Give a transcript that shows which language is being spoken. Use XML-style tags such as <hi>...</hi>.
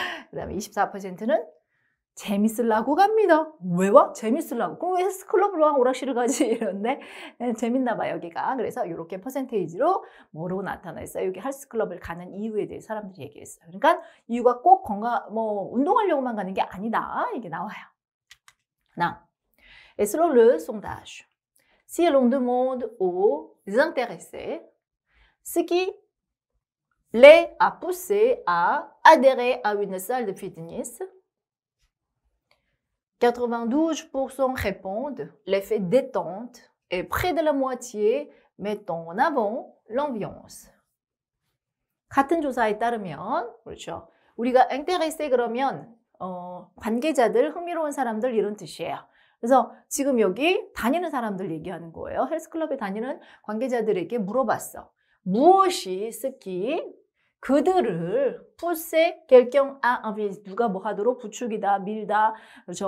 <ko>그 다음에 24%는 재밌으려고 갑니다. 왜 와? 재밌으려고. 그럼 왜 헬스클럽으로 와? 오락실을 가지? 이런데 재밌나 봐 여기가. 그래서 이렇게 퍼센테이지로 뭐로 나타났어요? 여기 헬스클럽을 가는 이유에 대해 사람들이 얘기했어요. 그러니까 이유가 꼭 건강, 운동하려고만 가는 게 아니다. 이게 나와요. 나.</ko> <fr>Et selon le sondage, si l'on demande aux intéressés ce qui les a poussés à adhérer à une salle de fitness, 92% répondent l'effet détente et près de la moitié mettent en avant l'ambiance.</fr> <ko>같은 조사에 따르면 그렇죠. 우리가 intéressé 그러면 관계자들, 흥미로운 사람들 이런 뜻이에요. 그래서 지금 여기 다니는 사람들 얘기하는 거예요. 헬스클럽에 다니는 관계자들에게 물어봤어. 무엇이 스키 그들을</ko> <fr>pousser quelqu'un à envie</fr> <ko>누가 뭐 하도록 부추기다, 밀다, 그렇죠.</ko>